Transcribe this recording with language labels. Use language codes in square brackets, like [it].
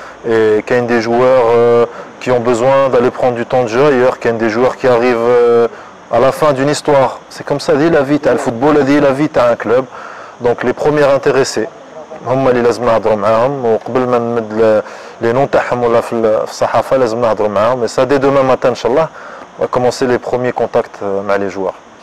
[fr] Et qu'il y a des joueurs qui ont besoin d'aller prendre du temps de jeu ailleurs, qu'il y a des joueurs qui arrivent à la fin d'une histoire. C'est comme ça, dit la vie, le football, dit la vie, un club. Donc les premiers intéressés, [ar] هم اللي لازم نهضروا معاهم وقبل ما نمد [fr] les noms [ar] تاعهم ولا في الصحافة لازم نهضروا معاهم. [fr] Et ça dès demain matin, Inch'Allah, on va commencer les premiers contacts avec les joueurs.